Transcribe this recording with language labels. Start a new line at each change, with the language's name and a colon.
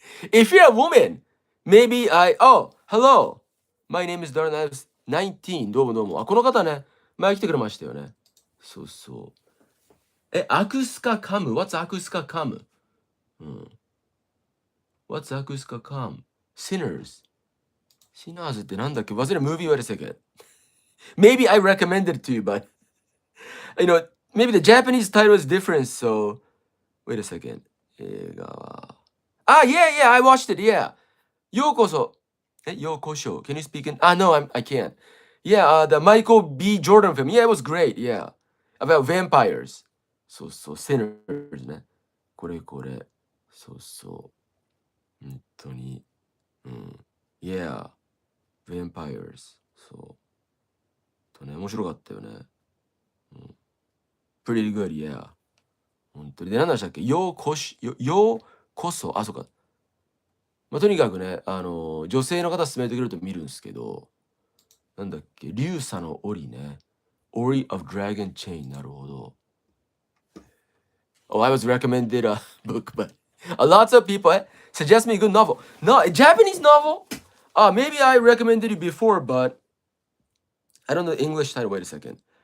English: If you're a woman, maybe hello. My name is Darren. I was 19.
Japanese: どうもどうも。この方ね、前来てくれましたよね。そうそう。
English: アクスカカム ?What's アクスカカム？うん。 What's アクスカカム ?Sinners.
Japanese: Sinners ってなんだっけ忘れ、
English: movie, wait a second. Maybe I recommended it to you, but, maybe the Japanese title is different, so, wait a second. 映画は。Yeah, I watched it, yeah.
Japanese: ようこそ。ようこそ。
English: Can you speak in? No, I can't. Yeah, the Michael B. Jordan film. Yeah, it was great, yeah. About vampires.
Japanese: そうそう、Sinners ね。これ。そうそう。本当に。うん。
English: Yeah, vampires.
Japanese: そう。面白かったよね。うん。
English: Pretty good, yeah.
Japanese: 本当に。で、何でしたっけ、ようこそ、あ、そうか。まあ、とにかくね、女性の方勧めてくれると見るんですけど、なんだっけ、竜砂の檻ね。
English: Ori of Dragon Chain、なるほど。 Oh, I was recommended a book, but a lot of people suggest me a good novel. No, a Japanese novel? Maybe I recommended it before, but I don't know the English title. Wait a second.